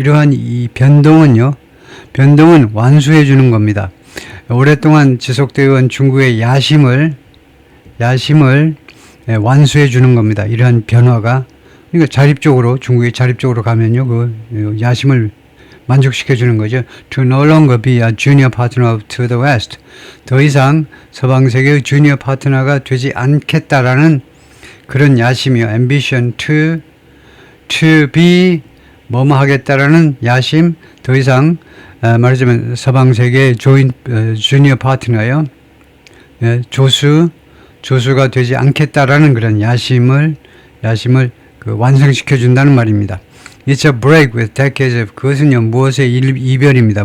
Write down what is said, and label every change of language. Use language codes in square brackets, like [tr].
[ko] 이러한 이 변동은 완수해 주는 겁니다. 오랫동안 지속되어 온 중국의 야심을 완수해 주는 겁니다. 이러한 변화가. 그러니까 중국이 자립적으로 가면요, 그 야심을 만족시켜 주는 거죠. [en] To no longer be a junior partner to the West. [ko] 더 이상 서방 세계의 주니어 파트너가 되지 않겠다라는 그런 야심이요. [en] ambition to be [ko] 뭐뭐 하겠다라는 야심. 더 이상 말하자면 서방 세계의 주니어 파트너요. 조수가 되지 않겠다라는 그런 야심을 완성시켜 준다는 말입니다. [en] It's a break with decades of, [ko] 그것은요, 무엇의 이별입니다.